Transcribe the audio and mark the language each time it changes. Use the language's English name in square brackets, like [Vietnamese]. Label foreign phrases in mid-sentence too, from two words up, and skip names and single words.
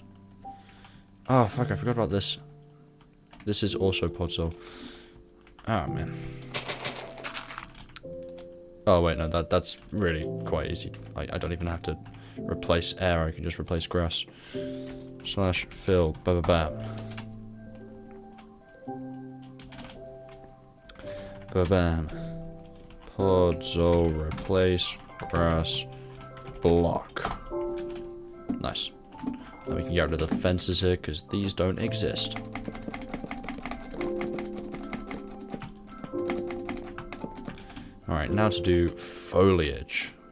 [English] Oh fuck, I forgot about this. This is also podzol. Ah man. Oh wait, no, that's really quite easy. I don't even have to replace air, I can just replace grass. Slash fill, ba ba bam. Ba bam. Podzol replace grass block. Nice. Now we can get rid of the fences here, because these don't exist. Alright, now to do foliage.